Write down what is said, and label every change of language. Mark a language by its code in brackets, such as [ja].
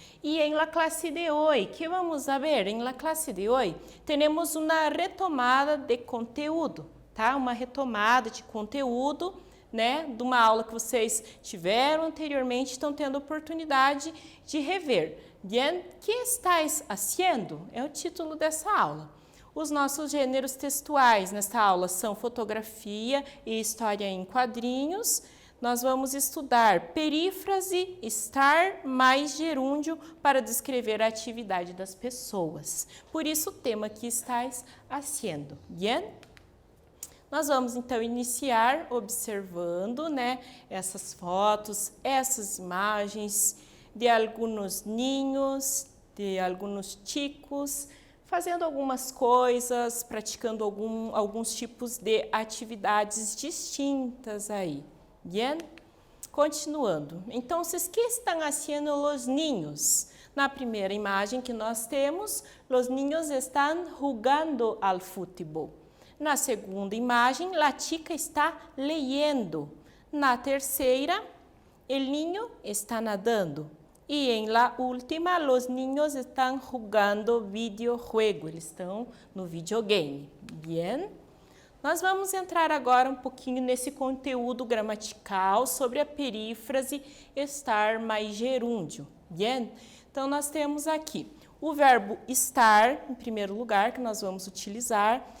[pt] E em [es] la clase de hoy, que vamos a ver? [pt] Em [es] la clase de hoy, [pt] temos uma retomada de conteúdo, tá? Uma retomada de conteúdo, né? De uma aula que vocês tiveram anteriormente, estão tendo oportunidade de rever. [es] Bien, que estáis haciendo? [pt] É o título dessa aula. Os nossos gêneros textuais nesta aula são fotografia e história em quadrinhos. Nós vamos estudar perífrase, estar mais gerúndio para descrever a atividade das pessoas. Por isso o tema que [es] estáis haciendo. Bien? [pt] Nós vamos então iniciar observando, né, essas fotos, essas imagens de alguns ninhos, de alguns chicos, fazendo algumas coisas, praticando alguns tipos de atividades distintas aí. [es] Bien? Continuando. [pt] Então, [es] ¿qué están haciendo los niños? [pt] Na primeira imagem que nós temos, [es] los niños están jugando al fútbol. [pt] Na segunda imagem, [es] la chica está leyendo. [pt] Na terceira, [es] el niño está nadando. [pt] E em [es] la última, los niños están jugando videojuego. [pt] Eles estão no videogame. [es] Bien? [pt] Nós vamos entrar agora um pouquinho nesse conteúdo gramatical sobre a perífrase estar mais gerúndio. Bien? Então, nós temos aqui o verbo estar, em primeiro lugar, que nós vamos utilizar.